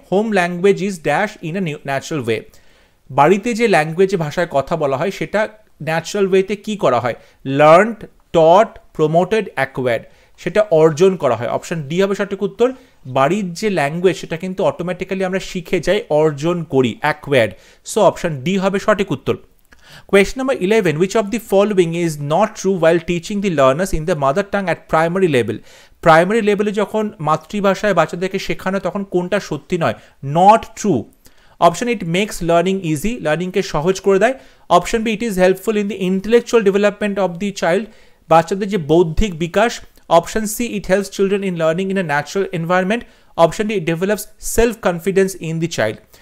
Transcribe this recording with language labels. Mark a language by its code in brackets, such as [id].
[en] Home language is dash in a natural way. [bn] বাড়িতে যে ল্যাঙ্গুয়েজে ভাষায় কথা বলা হয় সেটা ন্যাচারাল ওয়েতে কি করা হয়? [en] learned, taught, promoted, acquired, [bn] সেটা অর্জন করা হয়, অপশন ডি হবে সঠিক উত্তর। বাড়ির যে ল্যাঙ্গুয়েজ সেটা কিন্তু অটোমেটিক্যালি আমরা শিখে যাই, অর্জন করি, অ্যাকোয়ার্ড, সো অপশন ডি হবে সঠিক উত্তর। [en] Question number 11, which of the following is not true while teaching the learners in the mother tongue at primary level? [bn] Primary লেভেলে যখন মাতৃভাষায় বাচ্চাদেরকে শেখানো তখন কোনটা সত্যি নয়? [en] Not true. Option it makes learning easy, [bn] লার্নিংকে সহজ করে দেয়। [en] option B it is helpful in the intellectual development of the child, [bn] বাচ্চাদের যে বৌদ্ধিক বিকাশ। [en] Option C it helps children in learning in a natural environment. Option D it develops self confidence in the child.